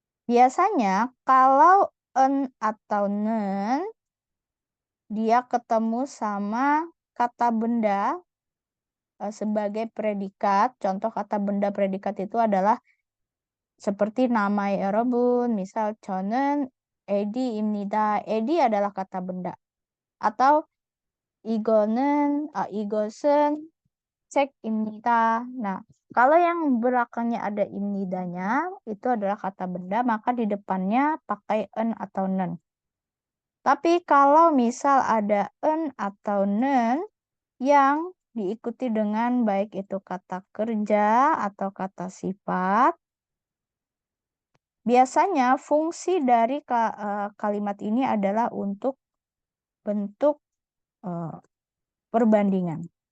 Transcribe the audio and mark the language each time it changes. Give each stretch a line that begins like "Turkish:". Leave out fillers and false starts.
Indonesian: Biasanya kalau en atau nen dia ketemu sama kata benda sebagai predikat. Contoh kata benda predikat itu adalah seperti nama ya Rebun.
Korean: Misal 저는 에디입니다.
Indonesian: 에디 adalah kata benda.
Korean: Atau 이것은 책입니다.
Indonesian: Nah, kalau yang belakangnya ada imnidanya, itu adalah kata benda, maka di depannya pakai en atau nen. Tapi kalau misal ada en atau nen yang diikuti dengan baik itu kata kerja atau kata sifat, biasanya fungsi dari kalimat ini adalah untuk bentuk perbandingan.